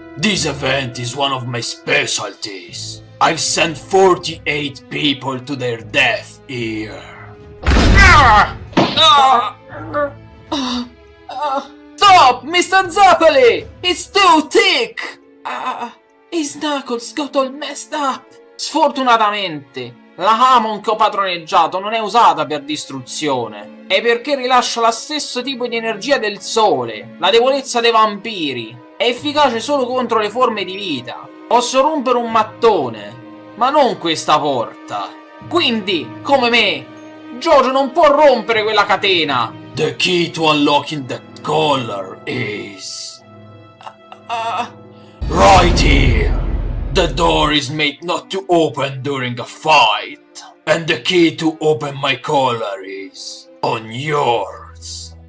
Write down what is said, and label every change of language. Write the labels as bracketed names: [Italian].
[English] This event is one of my specialties. I've sent 48 people to their death here. Stop, Mr. Zeppeli! It's too thick! His knuckles got all messed up. [Italian] Sfortunatamente, la Hamon che ho padroneggiato non è usata per distruzione. È perché rilascia lo stesso tipo di energia del sole, la debolezza dei vampiri. È efficace solo contro le forme di vita. Posso rompere un mattone, ma non questa porta. Quindi, come me, JoJo non può rompere quella catena. [English] The key to unlocking that collar is... right here. The door is made not to open during a fight. And the key to open my collar is on yours.